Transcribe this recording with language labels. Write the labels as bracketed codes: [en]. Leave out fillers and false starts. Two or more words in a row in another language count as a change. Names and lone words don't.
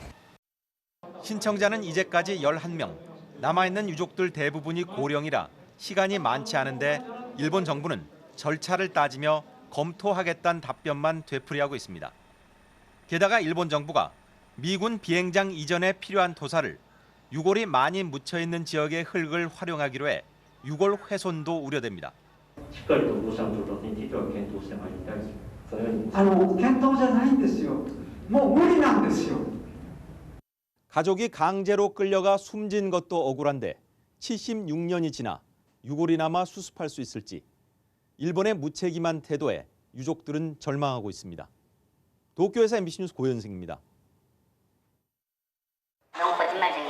[ko] 신청자는 이제까지 11명, 남아있는 유족들 대부분이 고령이라 시간이 많지 않은데 일본 정부는 절차를 따지며 검토하겠다는 답변만 되풀이하고 있습니다. 게다가 일본 정부가 미군 비행장 이전에 필요한 토사를 유골이 많이 묻혀있는 지역의 흙을 활용하기로 해 유골 훼손도 우려됩니다. [ja] 検討じゃないんですよ。もう無理なんですよ。 [ko] 가족이 강제로 끌려가 숨진 것도 억울한데 76년이 지나 유골이 남아 수습할 수 있을지 일본의 무책임한 태도에 유족들은 절망하고 있습니다. 도쿄에서 MBC 뉴스 고현승입니다. 너무 거짓말쟁이에요.